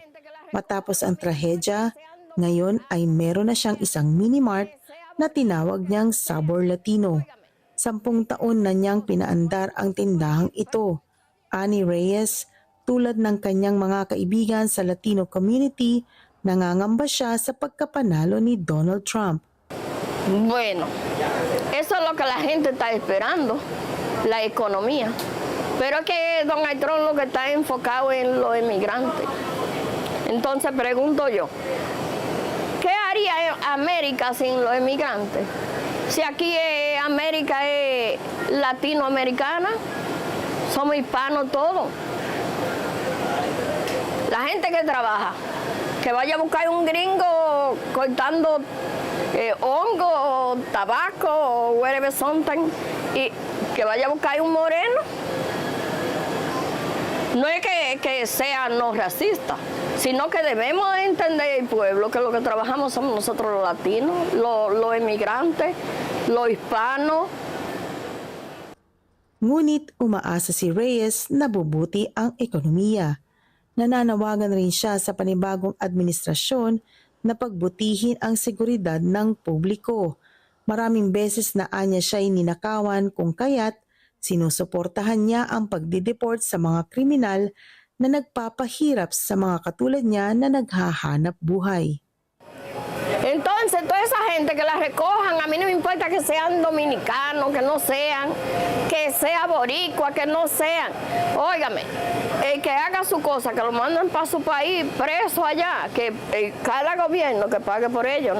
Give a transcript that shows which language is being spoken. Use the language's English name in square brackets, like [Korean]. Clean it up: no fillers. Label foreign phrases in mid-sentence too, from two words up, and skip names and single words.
[Filipino] Matapos ang trahedya, ngayon ay meron na siyang isang mini-mart na tinawag niyang Sabor Latino. 10 taon na niyang pinaandar ang tindahang ito. Ani Reyes, tulad ng kanyang mga kaibigan sa [English] Latino community, [Filipino] nangangamba siya sa pagkapanalo ni Donald Trump. [Spanish] Bueno, eso es lo que la gente está esperando, la economía. Pero que Donald Trump lo que está enfocado en los inmigrantes. Entonces pregunto yo, ¿qué haría América sin los inmigrantes? Si aquí América es latinoamericana, somos hispanos todos. La gente que trabaja, que vaya a buscar un gringo cortando hongo, tabaco, [English] whatever something, [Spanish] y que vaya a buscar un moreno. No es que sea no racista, sino que debemos entender el pueblo, que lo que trabajamos somos nosotros los latinos, los inmigrantes, los hispanos. [Filipino] Ngunit umaasa si Reyes na bubuti ang ekonomiya. Nananawagan rin siya sa panibagong administrasyon na pagbutihin ang seguridad ng publiko. Maraming beses na anya siya'y ninakawan kung kaya't sinusuportahan niya ang pagdideport sa mga kriminal na nagpapahirap sa mga katulad niya na naghahanap buhay. [Spanish] Entonces, toda esa gente que la recojan, a mí no me importa que sean dominicanos, que no sean, que sea boricua, que no sean. Óigame, el que haga su cosa, que lo manden para su país, preso allá, que cada gobierno que pague por ellos.